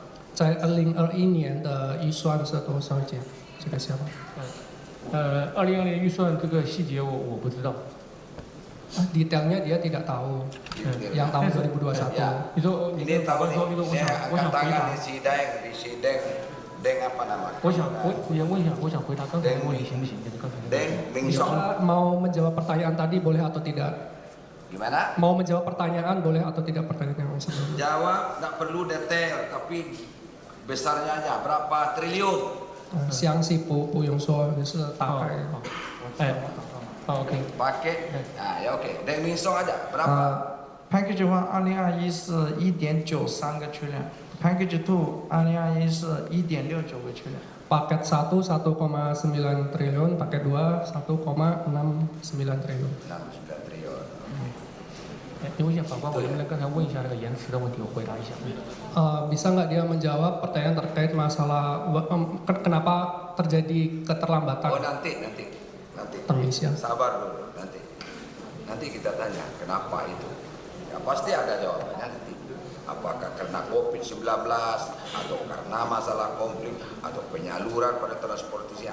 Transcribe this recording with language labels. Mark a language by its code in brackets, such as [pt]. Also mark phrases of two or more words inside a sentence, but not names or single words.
[zh] 在2021年的预算是多少钱？这个想法。 2020年预算这个细节我不知道。 [id] Detailnya dia tidak tahu. Yang tahun 2021. [zh] 你说你 [id] Ini [zh] 跟法 [id] tahun [zh] 官说，那个 [id] ini [zh] 我想 [id] saya [zh] 我想 [id] angkat [zh] 回 [id] tangan [zh] 答 [id] di sidang apa namanya? [zh] 我也问一下，我想回答刚才的问题行不行？就是刚才的问题。 Deng Mingsong. [id] Mau menjawab pertanyaan tadi boleh atau tidak? Gimana? Mau menjawab pertanyaan boleh atau tidak pertanyaan yang sebelumnya? Jawab tidak perlu detail tapi besarnya aja berapa triliun? [zh] 详细不用说，就是大概。OK。 [id] Pakai, nah ya oke. Deng Mingsong aja berapa? [zh] Package 1 2021是1.93个缺量 ，Package 2 2021是1.69个缺量。 [id] Paket 1 1,9 triliun, paket 2 1,69 triliun. 69 triliun. [zh] 你问一下法官，我能不能刚才问一下那个延迟的问题，我回答一下。 [id] Bisa nggak dia menjawab pertanyaan terkait masalah kenapa terjadi keterlambatan? Oh nanti. Permisi ya. Sabar dulu nanti kita tanya kenapa itu. Ya pasti ada jawabannya nanti. Apakah karena COVID-19 atau karena masalah konflik atau penyaluran pada transportasi?